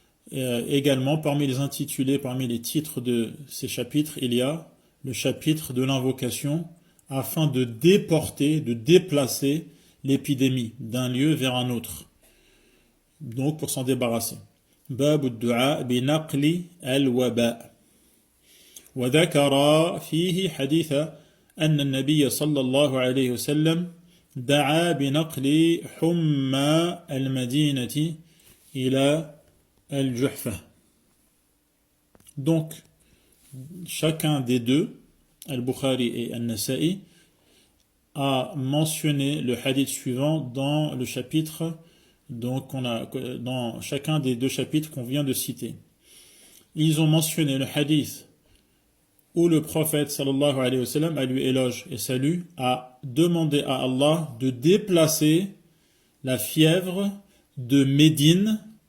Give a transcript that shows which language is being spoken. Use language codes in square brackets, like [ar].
[fr] Également, parmi les intitulés, parmi les titres de ces chapitres, il y a le chapitre de l'invocation afin de déporter, de déplacer l'épidémie d'un lieu vers un autre. Donc, pour s'en débarrasser. [ar] Bab ad-du'a bi naqli al-waba. وذكر فيه حديث أن النبي صلى الله عليه وسلم دعا بنقل حمى المدينة إلى الجحفة. [fr] Donc, chacun des deux, Al-Bukhari et Al-Nasa'i, a mentionné le hadith suivant dans le chapitre, donc dans chacun des deux chapitres qu'on vient de citer. Ils ont mentionné le hadith où le prophète sallallahu alayhi wa sallam, à lui éloge et salue, a demandé à Allah de déplacer la fièvre de Médine.